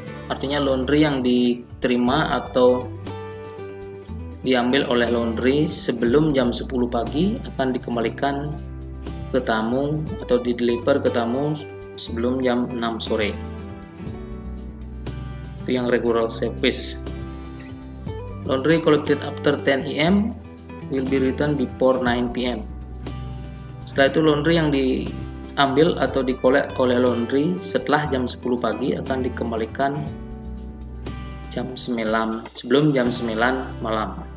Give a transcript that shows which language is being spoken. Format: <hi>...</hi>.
<id>Artinya laundry yang diterima atau diambil oleh laundry sebelum jam 10 pagi akan dikembalikan ke tamu atau di-deliver ke tamu sebelum jam 6 sore. Itu yang regular service.</id> <en>Laundry collected after 10 AM will be returned before 9 PM.</en> <id>Setelah itu laundry yang diambil atau dikolek oleh laundry setelah jam 10 pagi akan dikembalikan sebelum jam 9 malam.</id>